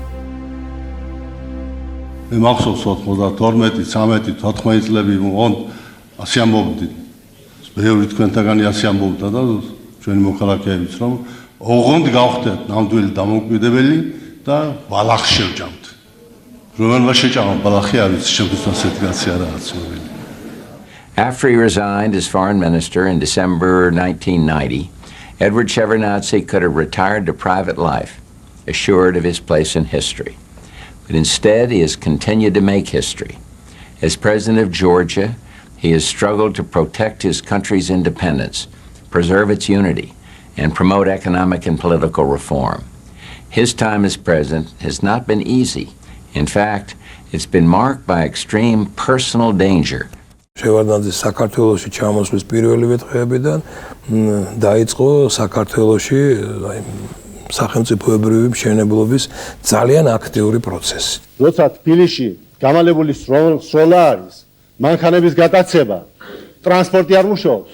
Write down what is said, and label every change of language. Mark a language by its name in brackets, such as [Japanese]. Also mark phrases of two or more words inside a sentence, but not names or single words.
[Georgian] მე მახსოვს 92, 13, 14 წლები მოგონ ასე ამბობდი. ბევრი თქვენთაგანი ასე ამბობდა და ჩვენი მოქალაქეებიც რომ ოღონდ გავხდეთ ნამდვილი დამოუკიდებელი და ბალახს შევჭამთ. რომელმა შეჭამა ბალახი არ ვიცი, შემდგომ ასეთი კაცი არაა ცნობილი. [English] After he resigned as foreign minister in December 1990, Edward Shevardnadze could have retired to private life, assured of his place in history. But instead, he has continued to make history. As president of Georgia, he has struggled to protect his country's independence, preserve its unity, and promote economic and political reform. His time as president has not been easy. In fact, it's been marked by extreme personal danger. [Georgian] შევარდნაძის საქართველოში ჩამოსვლის პირველივე დღეებიდან დაიწყო საქართველოში სახელმწიფოებრივი მშენებლობის ძალიან აქტიური პროცესი. როცა თბილისში გამალებული სროლა არის, მანქანების გატაცება, ტრანსპორტი არ მუშაობს.